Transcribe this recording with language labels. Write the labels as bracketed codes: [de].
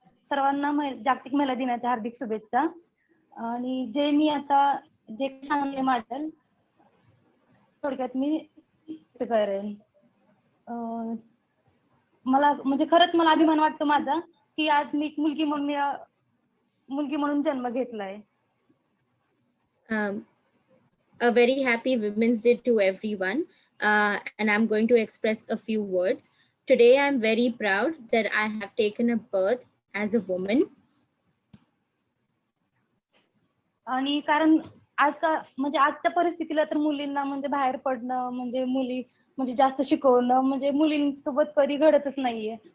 [mr] सर्वांना जागतिक महिला दिनाच्या हार्दिक शुभेच्छा. आणि जे मी आता जे सांगले माझ्या थोडक्यात मी करेन. मला म्हणजे खरंच मला अभिमान वाटतो माझा की आज मी मुलगी म्हणून जन्म घेतलाय. [en] A very happy Women's Day to everyone, and I'm going to express a few words. Today, I'm very proud that I have taken a birth as a woman. [mr] आणि कारण म्हणजे आजच्या परिस्थितीला तर मुलींना म्हणजे बाहेर पडणं म्हणजे मुली म्हणजे जास्त शिकवणं म्हणजे मुलींसोबत कधी घडतच नाहीये.